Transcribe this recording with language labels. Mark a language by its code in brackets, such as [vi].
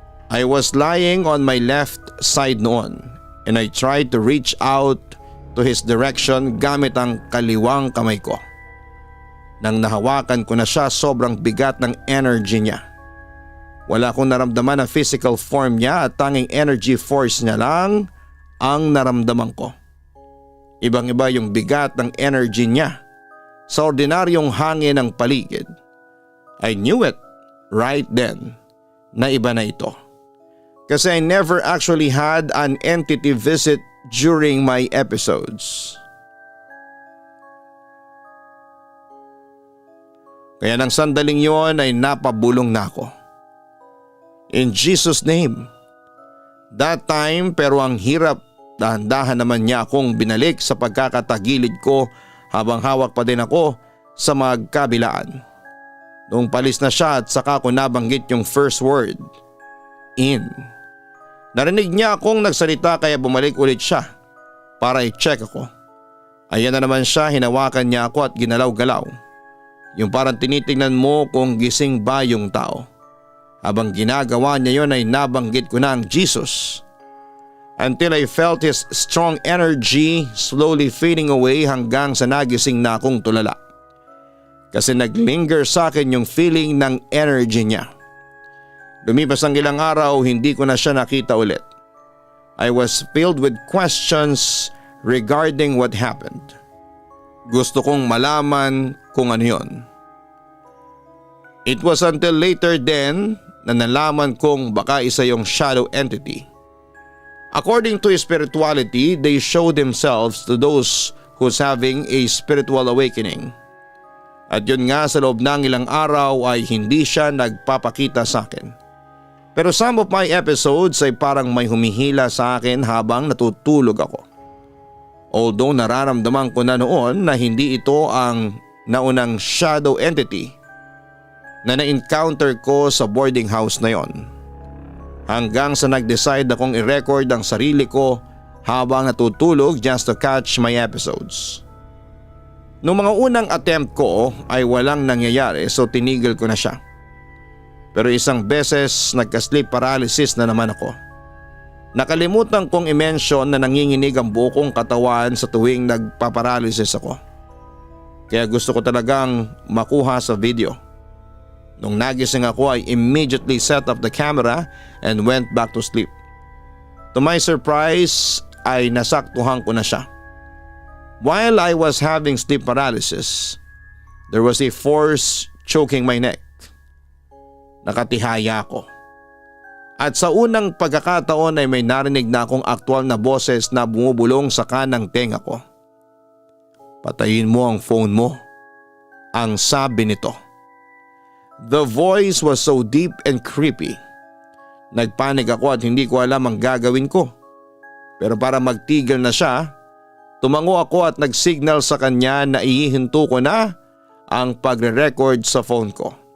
[en] I was lying on my left side noon and I tried to reach out to his direction [tl] gamit ang kaliwang kamay ko. Nang nahawakan ko na siya, sobrang bigat ng energy niya. Wala akong naramdaman na physical form niya at tanging energy force niya lang ang naramdaman ko. Ibang-iba yung bigat ng energy niya sa ordinaryong hangin ng paligid. [en] I knew it right then [tl] na iba na ito. [en] Kasi I never actually had an entity visit during my episodes. [tl] Kaya nang sandaling yon ay napabulong na ako. [en] In Jesus' name. That time [tl] pero ang hirap, dahan-dahan naman niya akong binalik sa pagkakatagilid ko habang hawak pa din ako sa magkabilaan. Noong palis na siya at saka ko nabanggit yung first word, in. Narinig niya akong nagsalita kaya bumalik ulit siya para i-check ako. Ayan na naman siya, hinawakan niya ako at ginalaw-galaw. Yung parang tinitingnan mo kung gising ba yung tao. Habang ginagawa niya yon ay nabanggit ko na ang Jesus. [en] Until I felt his strong energy slowly fading away [tl] hanggang sa nagising na akong tulala. Kasi naglinger sa akin yung feeling ng energy niya. Lumipas ang ilang araw, hindi ko na siya nakita ulit. [en] I was filled with questions regarding what happened. [tl] Gusto kong malaman kung ano yun. [en] It was until later then [tl] na nalaman kong baka isa yung shadow entity. [en] According to spirituality, they show themselves to those who's having a spiritual awakening. [tl] At yun nga, sa loob ng ilang araw ay hindi siya nagpapakita sa akin. Pero [en] some of my episodes [tl] ay parang may humihila sa akin habang natutulog ako. Although nararamdaman ko na noon na hindi ito ang naunang shadow entity na na-encounter ko sa boarding house na yon. Hanggang sa nag-decide akong i-record ang sarili ko habang natutulog [en] just to catch my episodes. [tl] Noong mga unang attempt ko ay walang nangyayari so tinigil ko na siya. Pero isang beses nagka-sleep paralysis na naman ako. Nakalimutan kong i-mention na nanginginig ang buo kong katawan sa tuwing nagpaparalysis ako. Kaya gusto ko talagang makuha sa video. Nung nagising ako ay [en] immediately set up the camera and went back to sleep. To my surprise [tl] ay nasaktuhan ko na siya. [en] While I was having sleep paralysis, there was a force choking my neck. [tl] Nakatihaya ako. At sa unang pagkakataon ay may narinig na akong aktwal na boses na bumubulong sa kanang tenga ko. Patayin mo ang phone mo, ang sabi nito. [en] The voice was so deep and creepy. [tl] Nagpanik ako at hindi ko alam ang gagawin ko. Pero para magtigil na siya, tumango ako at nagsignal sa kanya na ihihinto ko na ang pagre-record sa phone ko.